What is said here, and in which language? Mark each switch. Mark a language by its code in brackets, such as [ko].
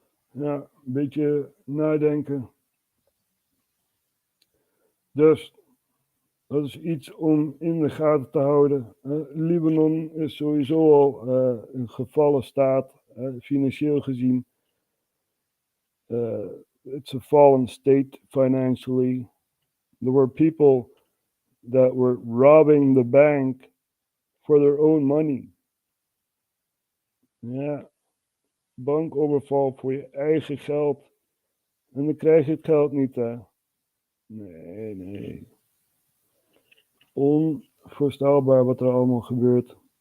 [nl] Ja, een beetje nadenken. Dus dat is iets om in de gaten te houden. Libanon is sowieso al een gevallen staat, financieel gezien. [en] It's a fallen state financially. There were people that were robbing the bank for their own money. [nl] Ja, bankoverval voor je eigen geld. En dan krijg je het geld niet, hè. Nee. Onvoorstelbaar wat er allemaal gebeurt.